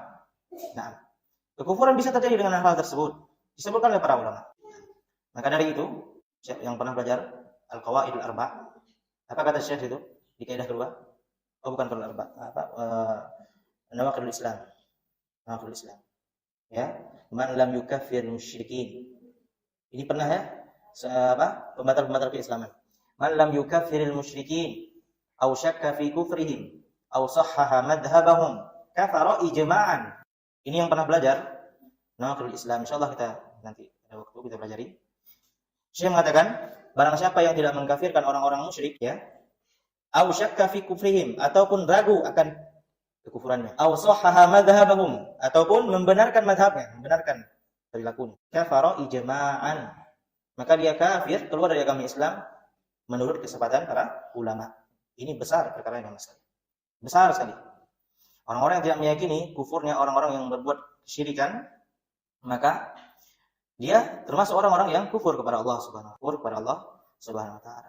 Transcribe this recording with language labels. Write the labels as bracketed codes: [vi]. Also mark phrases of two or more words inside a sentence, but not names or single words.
[id] Nah, kekufuran bisa terjadi dengan hal tersebut, disebutkan oleh para ulama. Maka dari itu, yang pernah belajar Al-Qawaidul Arba', apa kata Syekh itu di kaidah kedua? Oh, bukan Qawaidul Arba', Nawaqidul Islam. Ya, [ar] من لم يكفر مشركين. [id] Ini pernah, ya, pembatal-pembatal keislaman. [ar] من لم يكفر المشركين أو شك في كفرهم أو صحح مذهبهم كفر إجماعا. [id] Ini yang pernah belajar Nawaqidul Islam. Insyaallah kita nanti ada waktu kita pelajari. Syekh mengatakan, barang siapa yang tidak mengkafirkan orang-orang musyrik, [ar] ya, أو شك في كفرهم, [id] ataupun ragu akan kekufurannya, [ar] أو صحح مذهبهم, [id] ataupun membenarkan madhabnya, membenarkan perilakunya, [ar] كفر إجماعا, [id] maka dia kafir, keluar dari agama Islam menurut kesepakatan para ulama. Ini besar perkara yang besar sekali. Orang-orang yang tidak meyakini kufurnya orang-orang yang berbuat kesyirikan, maka dia termasuk orang-orang yang kufur kepada Allah [ar] سبحانه وتعالى.